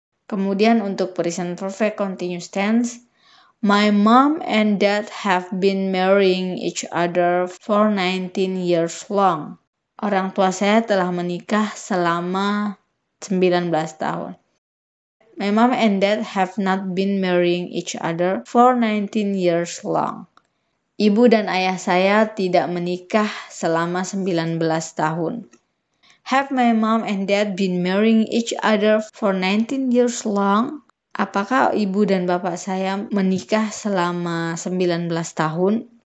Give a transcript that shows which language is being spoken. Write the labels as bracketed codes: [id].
[id] Kemudian untuk [en] present perfect continuous tense, my mom and dad have been marrying each other for 19 years long. [id] Orang tua saya telah menikah selama 19 tahun. [en] My mom and dad have not been marrying each other for 19 years long. [id] Ibu dan ayah saya tidak menikah selama 19 tahun. [en] Have my mom and dad been marrying each other for 19 years long? [id] Apakah ibu dan bapak saya menikah selama 19 tahun?